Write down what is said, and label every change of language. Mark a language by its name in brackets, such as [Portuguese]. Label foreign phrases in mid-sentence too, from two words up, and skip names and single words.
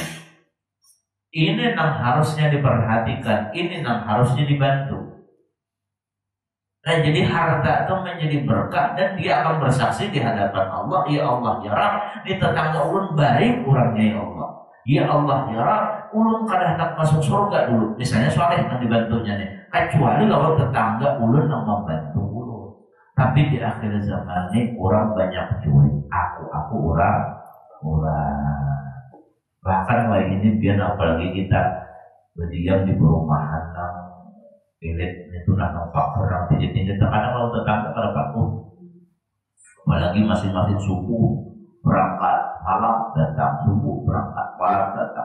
[Indonesian] Ini yang harusnya diperhatikan, ini yang harusnya dibantu. Nah, jadi harta itu menjadi berkah dan dia akan bersaksi di hadapan Allah, [Arabic] يا الله يا رب, [Indonesian] di tetangga ulun baik kurangnya ya Allah. [Arabic] يا الله يا رب, [Banjar] ulun kada hendak masuk surga dulu. [Indonesian] Misalnya soleh yang dibantunya nih. Kecuali kalau tetangga ulun yang membantu ulun. Tapi di akhir zaman ini orang banyak cuy. Aku orang. Bahkan wah ini biar apalagi kita berdiam di perumahan yang elit itu nampak orang tinggi-tinggi. Kadang kalau tetangga kada patuh. Apalagi masing-masing suku berangkat malam datang, subuh berangkat malam datang.